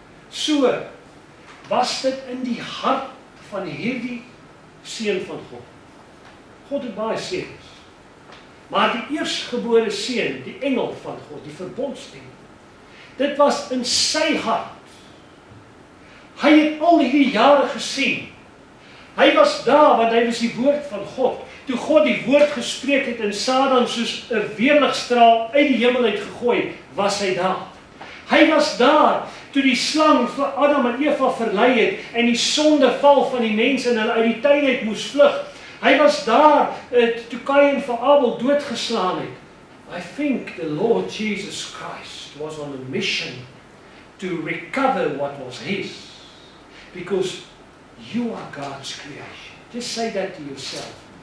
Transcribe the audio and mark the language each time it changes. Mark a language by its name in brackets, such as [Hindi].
[Afrikaans] So was dit in die hart van hierdie seun van God. God het baie seuns. Maar die eerstgebore seun, die engel van God, die verbondsengel, dit was in sy hart. Hy het al hierdie jare gesien. Hy was daar, want hy was die woord van God. Toe God die woord gespreek het en Satan soos 'n weerligstraal uit die hemel uit gegooi, was hy daar. Hy was daar toe die slang vir Adam en Eva verlei het en die sondeval van die mense en hulle uit die tuin uit moes vlug. Hy was daar toe Kain vir Abel doodgeslaan het. [English] I think the Lord Jesus Christ was on a mission to recover what was his. Because you are God's creation. Just say that to yourself.